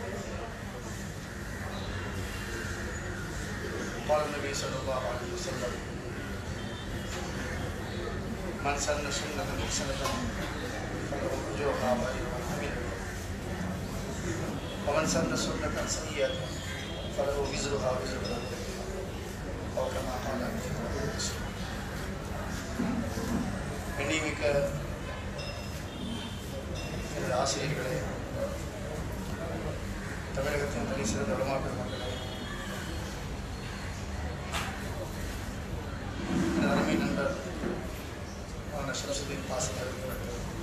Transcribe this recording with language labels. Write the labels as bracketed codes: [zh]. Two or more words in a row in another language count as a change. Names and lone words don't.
[ar] قال النبي صلى الله عليه وسلم: من سن سنة حسنة فله أجرها وأجر من عمل، ومن سن سنة سيئة فله وزرها وزر من عمل، أو كما قال عليه الصلاة والسلام. [ta] கண்ணியமிக்க எனது ஆசிரியர்களே, தமிழகத்தின் தனி சிறந்த உலமா பெருமக்களே, எனது அருமை நண்பர் ஷரஃபுதீன் பாசில் அவர்களே,